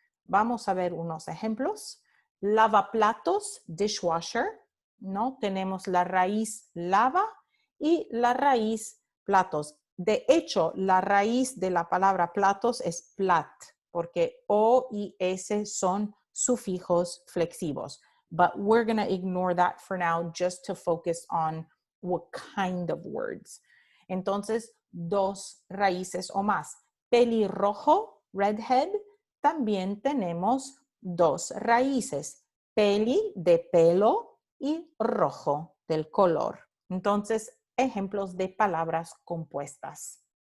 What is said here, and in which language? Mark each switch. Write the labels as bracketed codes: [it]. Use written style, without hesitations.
[es] Vamos a ver unos ejemplos. Lavaplatos, dishwasher, ¿no? Tenemos la raíz lava y la raíz platos. De hecho, la raíz de la palabra platos es plat, porque O y S son sufijos flexivos. [en] But we're going to ignore that for now just to focus on what kind of words. [es] Entonces, dos raíces o más. Pelirrojo, redhead, también tenemos dos raíces. Peli, de pelo, y rojo, del color. Entonces, ejemplos de palabras compuestas.